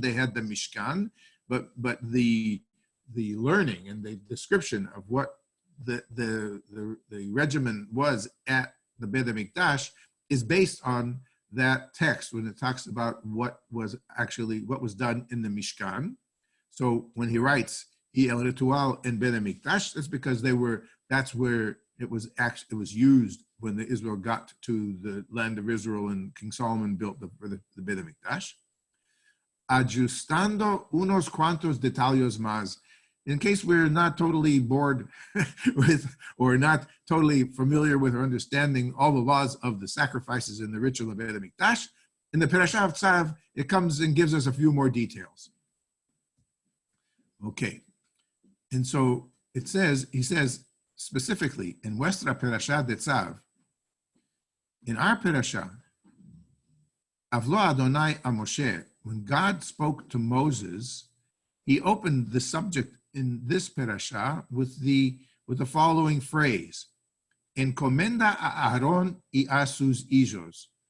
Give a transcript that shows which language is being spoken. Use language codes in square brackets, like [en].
[en] They had the Mishkan, but the learning and the description of what the regimen was at the Bet HaMikdash is based on that text when it talks about what was done in the Mishkan. So when he writes El Ritual en Bet HaMikdash, that's because that's where it was used when the Israel got to the land of Israel and King Solomon built the Bet HaMikdash. [lad] Ajustando unos cuantos detalles más. [en] In case we're not totally bored with, or not totally familiar with or understanding all the laws of the sacrifices in the ritual of Bet HaMikdash, in the Perasha of Tzav, it comes and gives us a few more details. Okay, and so he says specifically in [lad] Nuestra Perasha de Tzav, [en] in our Perasha, [lad] Avlo Adonai a Moshe, [en] when God spoke to Moses, he opened the subject in this Perasha with the following phrase: [lad] Encomenda a Aaron y a sus hijos.